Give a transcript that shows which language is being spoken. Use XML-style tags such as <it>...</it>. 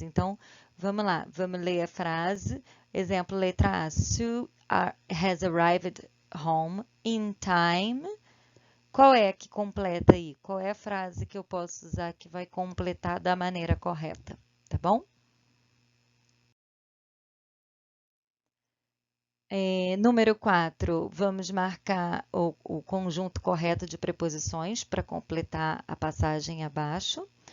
<pt>Então, vamos lá, vamos ler a frase. Exemplo, letra A.</pt> <en>Sue has arrived home in time.</en> <pt>Qual é que completa aí? Qual é a frase que eu posso usar que vai completar da maneira correta? Tá bom? Número 4, vamos marcar o conjunto correto de preposições para completar a passagem abaixo.</pt>